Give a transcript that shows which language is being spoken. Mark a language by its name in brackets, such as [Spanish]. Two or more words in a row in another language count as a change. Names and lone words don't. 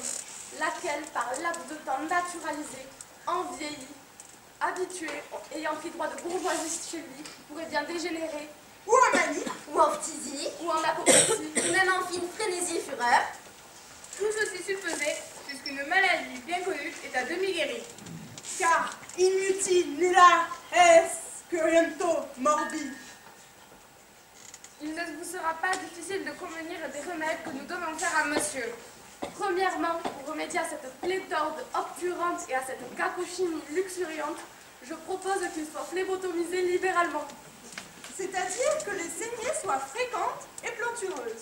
[French] laquelle, par laps de temps naturalisé, en vieilli, habitué, ayant pris droit de bourgeoisie chez lui, pourrait bien dégénérer, ou en manie, ou en phthisie, ou en apoplexie, ou même en fine frénésie et fureur. Tout ceci supposé, puisqu'une maladie bien connue est à demi guérie. [Latin] Car inutile nulla est curiento morbi. [French] Il ne vous sera pas difficile de convenir des remèdes que nous devons faire à monsieur. Premièrement, pour remédier à cette pléthore obturante et à cette cacochynie luxuriante, je propose qu'il soit phlébotomisé libéralement. C'est-à-dire que les saignées soient fréquentes et plantureuses.